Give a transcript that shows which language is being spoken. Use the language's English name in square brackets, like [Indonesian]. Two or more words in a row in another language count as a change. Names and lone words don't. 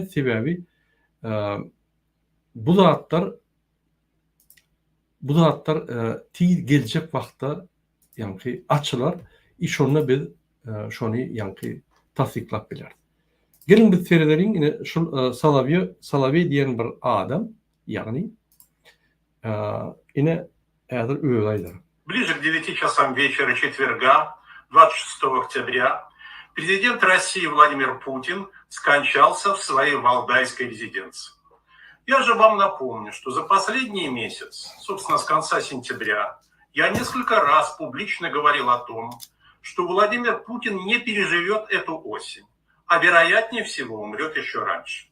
[Turkmen] Sebäbi bu zatlar geljek wagtda ýa-ni açylar, şonu biz şonu ýa-ni tasdiklap biler. Gelin biz seyrederin ine şu Solovey diýen bir adam, ýagny [Russian] Ближе к 9 часам вечера четверга, 26 октября, президент России Владимир Путин скончался в своей валдайской резиденции. Я же вам напомню, что за последний месяц, собственно, с конца сентября, я несколько раз публично говорил о том, что Владимир Путин не переживет эту осень, а вероятнее всего умрет еще раньше.